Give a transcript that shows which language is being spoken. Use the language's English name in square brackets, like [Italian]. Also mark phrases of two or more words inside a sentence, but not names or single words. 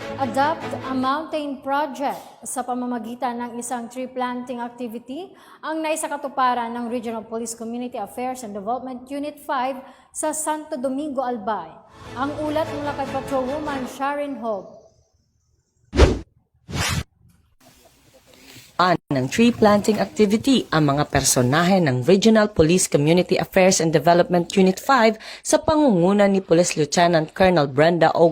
[Filipino] Adopt a Mountain Project sa pamamagitan ng isang [English] tree planting activity [Filipino] ang naisakatuparan ng Regional Police Community Affairs and Development Unit 5 sa Santo Domingo, Albay. Ang ulat mula kay Patrolwoman Sharon Hope. Ng [English] tree planting activity [Filipino] ang mga personahe ng Regional Police Community Affairs and Development Unit 5 sa pangunguna ni Police Lieutenant Colonel Brenda O.